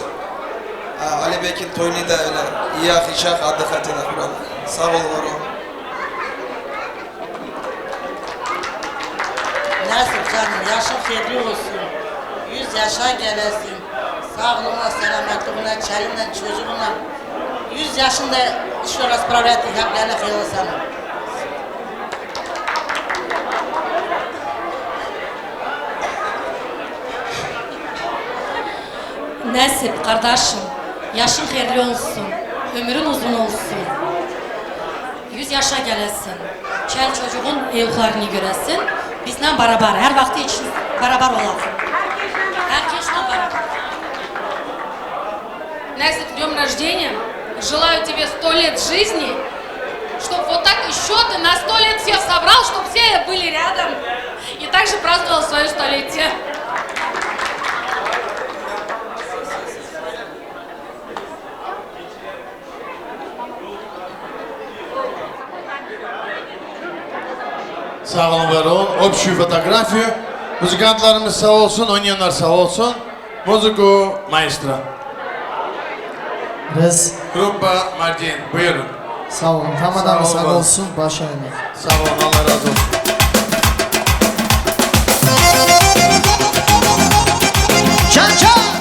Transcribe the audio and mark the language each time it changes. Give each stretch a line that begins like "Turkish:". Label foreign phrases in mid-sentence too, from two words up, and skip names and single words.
Turkish: Ali Bekir'in toyunu da öyle İyak İşak adı fethine Kur'an. Sağ ol, var ol. Nasip canım, yaşın hayırlı olsun. 100 yaşa gelesin. Sağlığına, selametliğine, çelinle, çocuğuna. 100 yaşında
Russian: еще раз справлять
Turkish: hep gene hayırlı sana. Nasip kardeşim, yaşın hayırlı olsun, ömrün uzun olsun. 100 yaşa gelesin, çel çocuğun evlarını göresin, bizden beraber, her vakti için beraber olasın. Herkesle beraber.
Russian: Настя, с днем рождения! Желаю тебе 100 лет жизни, чтобы вот так еще ты на 100 лет всех собрал, чтобы все были рядом и также праздновал свое столетие.
Turkish: Sağ olun, var olun.
Russian: Общую фотографию.
Turkish: Müzikantlarımız sağ olsun, oynayanlar sağ olsun. Müziku maestro. Biz Grupa Martin, buyurun. sağ olun. Ramazan sağ olsun. Başlayalım. Sağ olun, Allah razı olsun. Can can.